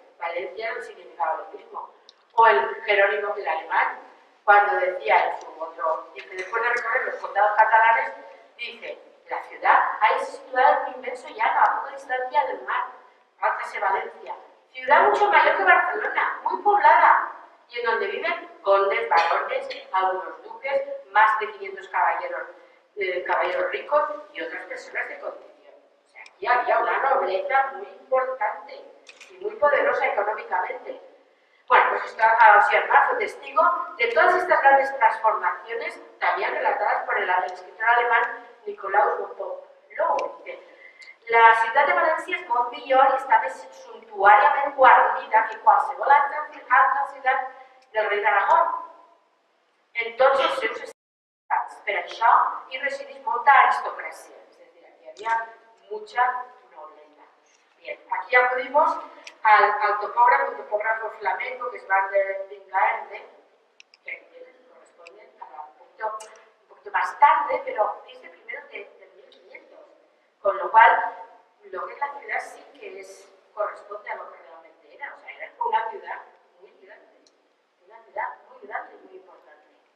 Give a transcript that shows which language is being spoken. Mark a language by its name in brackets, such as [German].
[Spanish] Valencia no significaba lo mismo. O el Jerónimo, el alemán, cuando decía en su otro, dice, después de recorrer los condados catalanes, dice, la ciudad hay situada en un inmenso llano a poca distancia del mar, álzase Valencia, ciudad mucho mayor que Barcelona, muy poblada, y en donde viven condes, barones, algunos duques, más de 500 caballeros ricos y otras personas de condición. O sea, aquí había una nobleza muy importante y muy poderosa económicamente. Bueno, pues Ausias fue testigo de todas estas grandes transformaciones, también relatadas por el escritor alemán Nikolaus von Loho. [Catalan] La ciutat de València és molt millor i està més suntuàriament guarnida que qualsevol altra ciutat del rei d'Aragón en tots els seus estats. Per això hi resideix molta aristocràcia, és a dir, [Spanish] aquí había mucha nobleza. Bien, aquí acudimos al topógrafo flamenco que es Van der Vingaerde, que corresponde a un poquito más tarde, pero es de primeros del 1500, con lo cual lo que es la ciudad sí que corresponde a lo que realmente era, o sea, era una ciudad muy grande, y muy importante.